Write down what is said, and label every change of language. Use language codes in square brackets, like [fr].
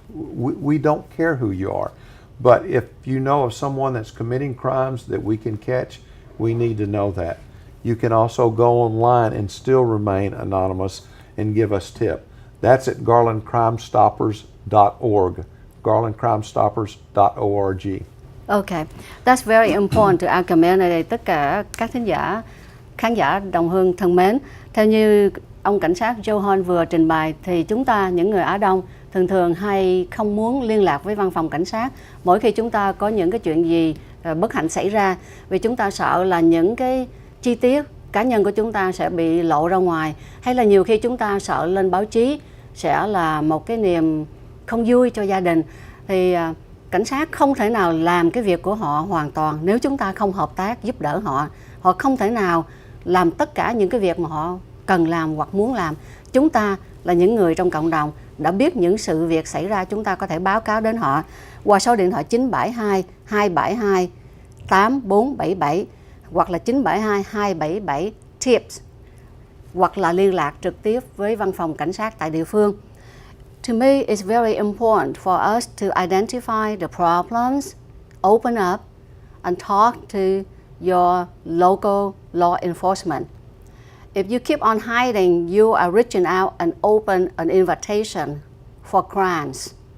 [en] We don't care who you are, but if you know of someone that's committing crimes that we can catch, we need to know that. You can also go online and still remain anonymous and give us tip. That's at garlandcrimestoppers.org, garlandcrimestoppers.org. Okay, that's very important to our community. [vi] Tất cả các khán giả đồng hương thân mến, theo như ông cảnh sát Johan vừa trình bày thì chúng ta, những người Á Đông, thường hay không muốn liên lạc với văn phòng cảnh sát mỗi khi chúng ta có những cái chuyện gì bất hạnh xảy ra, vì chúng ta sợ là những cái chi tiết cá nhân của chúng ta sẽ bị lộ ra ngoài, hay là nhiều khi chúng ta sợ lên báo chí sẽ là một cái niềm không vui cho gia đình. Thì cảnh sát không thể nào làm cái việc của họ hoàn toàn nếu chúng ta không hợp tác giúp đỡ họ. Họ không thể nào làm tất cả những cái việc mà họ cần làm hoặc muốn làm. Chúng ta là những người trong cộng đồng đã biết những sự việc xảy ra, chúng ta có thể báo cáo đến họ qua số điện thoại 972 272 8477 hoặc là 972 277 TIPS, hoặc là liên lạc trực tiếp với văn phòng cảnh sát tại địa phương. [en] To me, it's very important for us to identify the problems, open up, and talk to your local law enforcement. If you keep on hiding, you are reaching out and open an invitation for crimes.